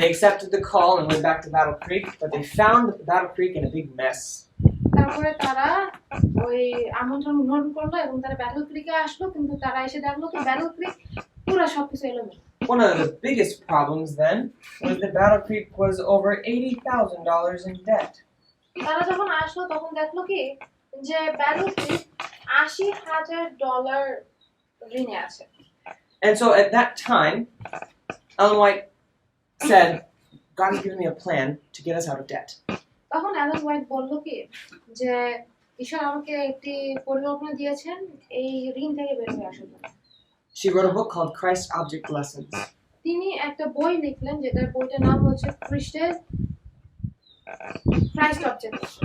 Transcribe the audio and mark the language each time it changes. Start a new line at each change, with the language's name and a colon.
English: They accepted the call and went back to Battle Creek, but they found the Battle Creek in a big mess.
Bangla: তারপরে তারা ওই আমন্ত্রণ গ্রহণ করলো এবং তারা ব্যাটল ক্রিকে আসলো, কিন্তু তারা এসে দেখলো কি ব্যাটল ক্রিক পুরো সবকিছু এলোমেলো।
English: One of the biggest problems then was that Battle Creek was over $80,000 in debt.
Bangla: তারা যখন আসলো তখন দেখলো কি যে ব্যাটল ক্রিক $80,000 ঋণে আছে।
English: And so at that time, Ellen White said, "God has given me a plan to get us out of debt."
Bangla: তখন অ্যালেন হোয়াইট বলল কি যে ঈশ্বর আমাকে একটি পরিকল্পনা দিয়েছেন এই ঋণ থেকে বের হয়ে আসার জন্য।
English: She wrote a book called Christ Object Lessons.
Bangla: তিনি একটা বই লিখলেন যেটার বইটার নাম হচ্ছে ক্রাইস্ট অবজেক্ট।